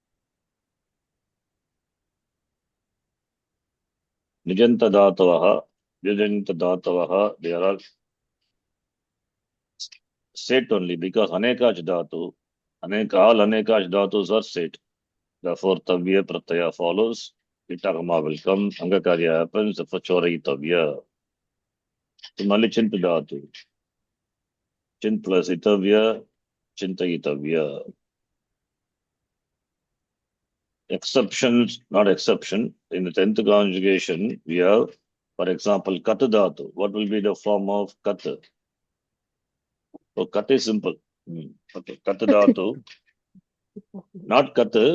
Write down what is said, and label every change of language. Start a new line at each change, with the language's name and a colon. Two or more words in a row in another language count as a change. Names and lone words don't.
Sanskrit: Nijanta dhatavaha,
English: they are all set only because
Sanskrit: anekach dhatu,
English: all anekach dhatus are set. Therefore, tavya pratyaya follows. Itakama will come. Angakarya happens. Therefore, choraitavya.
Sanskrit: Tumali chinta dhatu.
English: Chint plus itavya, chintayitavya. Exceptions, not exception. In the 10th conjugation, we have, for example,
Sanskrit: kata dhatu.
English: What will be the form of kata? So kata is simple. Okay,
Sanskrit: kata dhatu.
English: Not kata.